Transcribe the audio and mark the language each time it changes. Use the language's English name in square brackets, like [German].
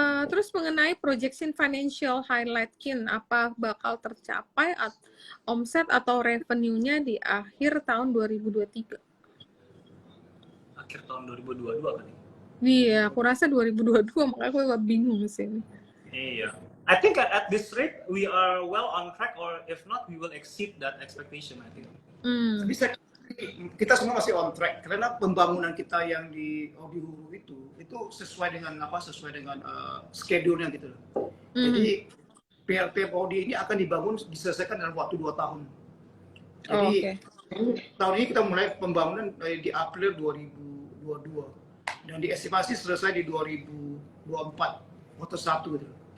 [Indonesian] Terus mengenai projection financial highlight Kin, apa bakal tercapai omset atau revenue-nya di akhir tahun 2023? Akhir tahun 2022 kan? Iya, aku rasa 2022, makanya aku agak bingung sih. Iya. [English] I think at this rate we are well on track, or if not we will exceed that expectation, I think. [Indonesian] Bisa kita semua masih on track karena pembangunan kita yang di Odi Hulu itu sesuai dengan schedule-nya gitu loh. Jadi PLT Odi ini akan diselesaikan dalam waktu 2 tahun. Jadi tahun ini kita mulai pembangunan di April 2022 dan diestimasi selesai di 2024 Q1 gitu.